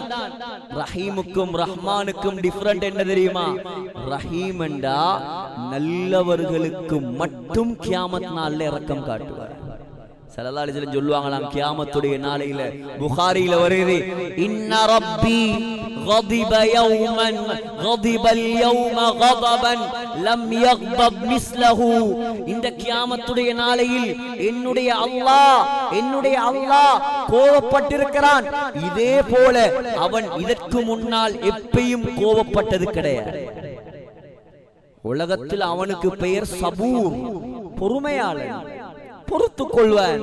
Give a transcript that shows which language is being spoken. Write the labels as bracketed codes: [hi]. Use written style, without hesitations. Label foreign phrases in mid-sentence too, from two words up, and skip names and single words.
[ta] ரஹீமுக்கும் ரஹ்மானுக்கும் டிஃபரண்ட் என்ன தெரியுமா? ரஹீம் என்றா நல்லவர்களுக்கு மட்டும் கியாமத் நாள்ல இரக்கம் காட்டுவார். [ar] صلى الله عليه وسلم [ta] சொல்லுவாங்களாம், கியாமத்துடைய நாளையில புகாரியில வருது, [ar] إن ربي غضب يوما غضب اليوم غضبا لم يغضب مثله. [ta] இந்த கியாமத்துடைய நாளையில் என்னுடைய அல்லாஹ் கோபப்பட்டிருக்கிறான், இதே போல அவன் இதற்கு முன்னால் எப்பயும் கோபப்பட்டது கிடையாது. உலகத்தில் அவனுக்கு பெயர் சபூர், பொறுமையாளன், பொறுத்து கொள்வான்.